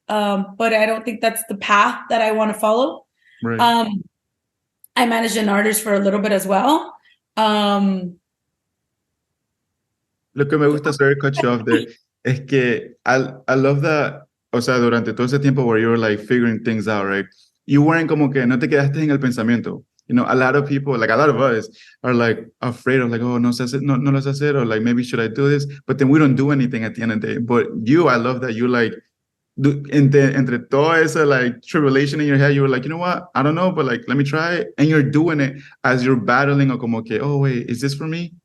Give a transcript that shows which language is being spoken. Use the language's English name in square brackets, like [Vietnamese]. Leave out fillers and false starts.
[English] But I don't think that's the path that I want to follow. Right. I managed an artist for a little bit as well. [Spanish] Lo que me gusta, [English] sorry, cut you off there, es que I love that, [Spanish] o sea, durante todo ese tiempo [English] where you were like figuring things out, right? You weren't [Spanish] como que no te quedaste en el pensamiento. [English] You know, a lot of people, like a lot of us, are like afraid of like, oh, [Spanish] no lo sé hacer, [English] or like maybe should I do this? But then we don't do anything at the end of the day. But you, I love that you like, [Spanish] entre todo esa [English] like tribulation in your head, you were like, you know what, I don't know, but like let me try it, and you're doing it as you're battling, or [Spanish] como que, [English] oh wait, is this for me?